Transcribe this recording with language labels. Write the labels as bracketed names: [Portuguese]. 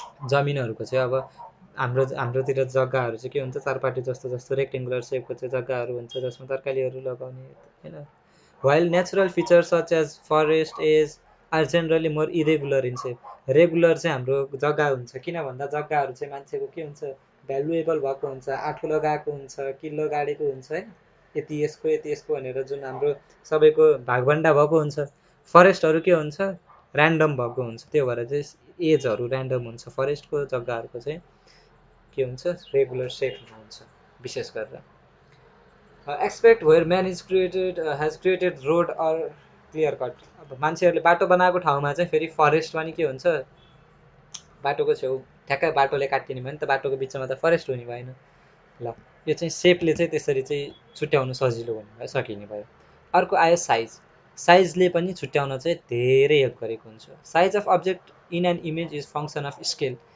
[Nepali] जमिनहरूको चाहिँ अब हाम्रोतिर जग्गाहरू चाहिँ के हुन्छ, चारपाटे जस्तो जस्तो रेक्टेङ्गुलर सेपको चाहिँ जग्गाहरू हुन्छ जसमा तरकारीहरू लगाउने हैन। [English] While natural features such as forest edge are generally more irregular in shape. [Nepali] Regular चाहिँ हाम्रो जग्गा हुन्छ, किन भन्दा जग्गाहरू चाहिँ मान्छेको के हुन्छ, भ्यालुएबल भएको हुन्छ, आठो लगाएको हुन्छ, किल्लो गाडेको हुन्छ हैन, यति यसको भनेर जुन हाम्रो सबैको भागभण्डा भएको हुन्छ। फरेस्टहरू के हुन्छ, र्यान्डम भएको हुन्छ, त्यो भएर चाहिँ एजहरू र्यान्डम हुन्छ। फरेस्टको जग्गाहरूको चाहिँ के हुन्छ, रेगुलर सेपमा हुन्छ विशेष गरेर। [English] Expect where man is created has created road or clear cut. [Nepali] अब मान्छेहरूले बाटो बनाएको ठाउँमा चाहिँ फेरि फरेस्टमा नि के हुन्छ, बाटोको छेउ ठ्याक्कै बाटोले काटिने भयो नि त, बाटोको बिचमा त फरेस्ट हुने भएन। ल यो चाहिँ सेपले चाहिँ त्यसरी चाहिँ छुट्याउन सजिलो हुने भयो, सकिने भयो। अर्को आयो साइज। साइजले पनि छुट्याउन चाहिँ धेरै हेल्प गरेको हुन्छ। [English] Size of object in an image is function of scale.